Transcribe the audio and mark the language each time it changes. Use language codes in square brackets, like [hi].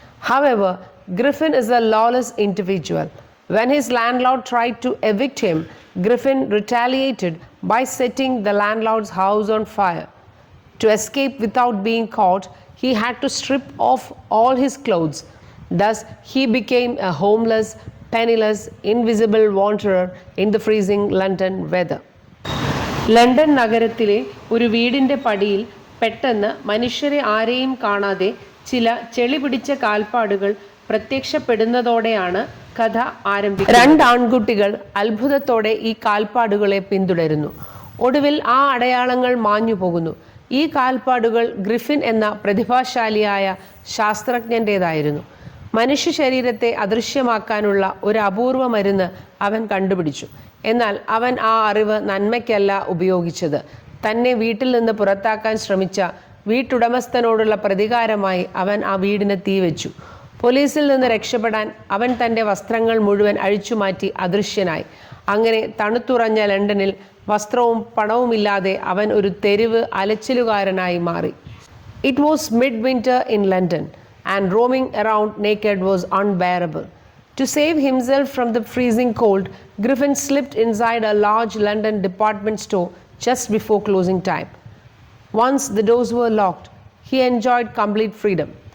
[en] However, Griffin is a lawless individual. When his landlord tried to evict him, Griffin retaliated by setting the landlord's house on fire. To escape without being caught, he had to strip off all his clothes. Thus, he became a homeless, penniless, invisible wanderer in the freezing London weather. [ml] London നഗരത്തിലെ ഒരു വീടിൻ്റെ പടിയിൽ പെട്ടെന്ന് മനുഷ്യരെ ആരെയും കാണാതെ ചില ചെളി പിടിച്ച കാൽപ്പാടുകൾ പ്രത്യക്ഷപ്പെടുന്നതോടെയാണ് കഥ ആരംഭിക്കുന്നത്. രണ്ട് ആൺകുട്ടികൾ അത്ഭുതത്തോടെ ഈ കാൽപ്പാടുകളെ പിന്തുടരുന്നു. ഒടുവിൽ ആ അടയാളങ്ങൾ മാഞ്ഞു പോകുന്നു. ഈ കാൽപ്പാടുകൾ ഗ്രിഫിൻ എന്ന പ്രതിഭാശാലിയായ ശാസ്ത്രജ്ഞൻ്റേതായിരുന്നു. മനുഷ്യ ശരീരത്തെ അദൃശ്യമാക്കാനുള്ള ഒരു അപൂർവ മരുന്ന് അവൻ കണ്ടുപിടിച്ചു. എന്നാൽ അവൻ ആ അറിവ് നന്മയ്ക്കല്ല ഉപയോഗിച്ചത്. തന്നെ വീട്ടിൽ നിന്ന് പുറത്താക്കാൻ ശ്രമിച്ച വീട്ടുടമസ്ഥനോടുള്ള പ്രതികാരമായി അവൻ ആ വീടിന് തീവെച്ചു. പോലീസിൽ നിന്ന് രക്ഷപ്പെടാൻ അവൻ തൻ്റെ വസ്ത്രങ്ങൾ മുഴുവൻ അഴിച്ചുമാറ്റി അദൃശ്യനായി. അങ്ങനെ തണുത്തുറഞ്ഞ ലണ്ടനിൽ വസ്ത്രവും പണവുമില്ലാതെ അവൻ ഒരു തെരുവ് അലച്ചിലുകാരനായി മാറി. [en] It was mid winter in London and roaming around naked was unbearable. To save himself from the freezing cold, Griffin slipped inside a large London department store just before closing time. Once the doors were locked, he enjoyed complete freedom.